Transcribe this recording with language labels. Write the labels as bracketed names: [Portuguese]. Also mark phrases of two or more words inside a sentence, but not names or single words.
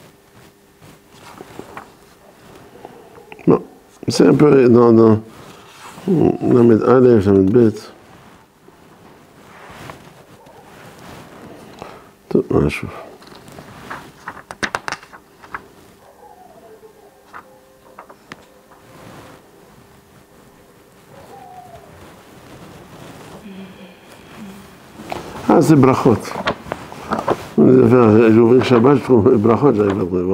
[French] Non. C'est un peu dans [Hebrew] למד א', למד ב'. טוב, משהו. [French] c'est brachot. J'ai ouvert Shabbat, je trouve brachot, j'arrive pas à trouver.